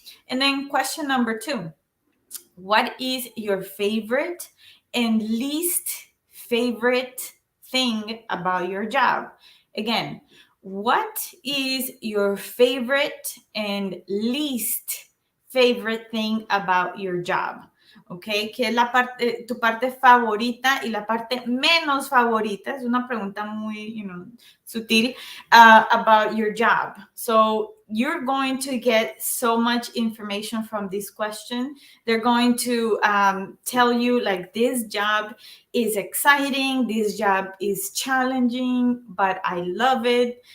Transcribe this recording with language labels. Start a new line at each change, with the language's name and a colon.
English: And then question number 2: what is your favorite and least favorite thing about your job? Again, what is your favorite and least favorite thing about your job?
Spanish: Okay, ¿qué es tu parte favorita y la parte menos favorita? Es una pregunta muy, sutil,
English: about your job. So you're going to get so much information from this question. They're going to tell you, like, this job is exciting, this job is challenging, but I love it.